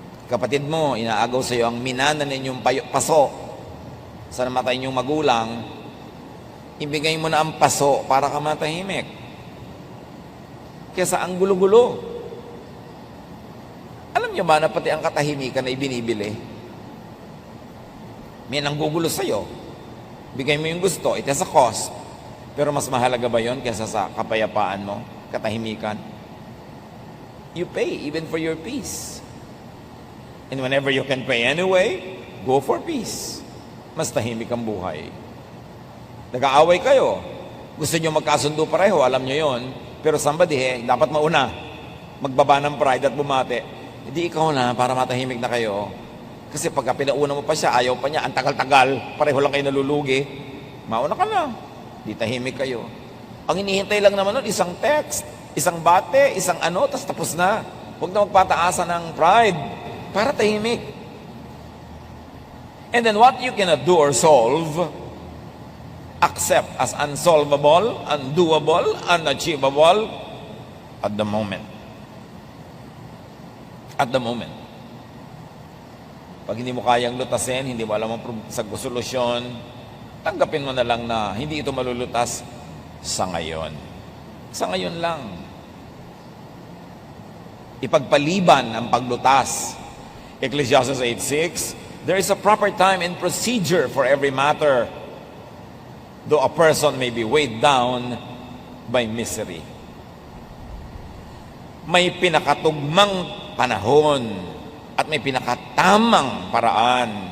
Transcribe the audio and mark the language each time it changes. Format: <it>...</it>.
<tl>Kapatid mo, inaagaw sa'yo ang minana ninyong paso sa namatay ninyong magulang, ibigay mo na ang paso para ka matahimik. Kesa ang gulo-gulo. Alam niyo ba na pati ang katahimikan na ibinibili? May nanggugulo sa'yo. Bigay mo yung gusto,</tl> <en>it has a cost.</en> <tl>Pero mas mahalaga ba yon kaysa sa kapayapaan mo, katahimikan?</tl> <en>You pay even for your peace. And whenever you can pay anyway, go for peace.</en> <tl>Mas tahimik ang buhay. Nag-aaway kayo. Gusto nyo magkasundo pareho, alam nyo yon. Pero somebody, dapat mauna. Magbaba ng pride at bumate. Hindi ikaw na para matahimik na kayo. Kasi pagka pinauna mo pa siya, ayaw pa niya, ang tagal-tagal, pareho lang kayo nalulugi, mauna ka na. Di tahimik kayo. Ang hinihintay lang naman nun, isang text, isang bate, isang ano, tapos na. Huwag na magpataasan ng pride para tahimik.</tl> <en>And then what you cannot do or solve, accept as unsolvable, undoable, unachievable at the moment. At the moment.</en> <tl>Pag hindi mo kayang lutasin, hindi mo alam ang solusyon, tanggapin mo na lang na hindi ito malulutas sa ngayon. Sa ngayon lang. Ipagpaliban ang paglutas.</tl> <en>Ecclesiastes 8:6, there is a proper time and procedure for every matter, though a person may be weighed down by misery.</en> <tl>May pinakatugmang panahon at may pinakatamang paraan.</tl>